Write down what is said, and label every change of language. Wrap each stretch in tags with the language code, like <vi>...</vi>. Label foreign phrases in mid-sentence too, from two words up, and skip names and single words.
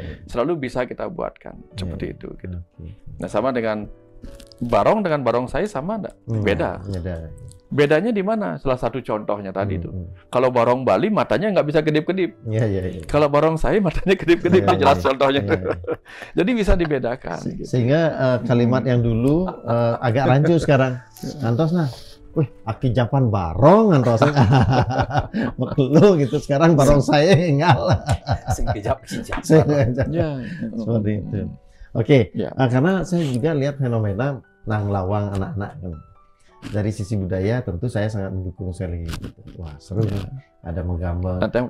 <id>Selalu bisa kita buatkan seperti itu gitu. Nah, sama dengan barong saya sama enggak? Beda. Bedanya di mana? Salah satu contohnya tadi itu. Kalau barong Bali matanya nggak bisa kedip-kedip. Kalau barong saya matanya kedip-kedip, jelas contohnya. Jadi bisa dibedakan. Sehingga kalimat yang dulu agak rancu sekarang.</id> <ban>Antos nah, wih, aki Japan barong antos.</ban> <id>Makelu gitu. Sekarang barong saya enggak. Seperti itu. Oke, karena saya juga lihat fenomena nang lawang anak-anak kan. Dari sisi budaya tentu saya sangat mendukung sekali gitu. Wah, seru ada menggambar.</id>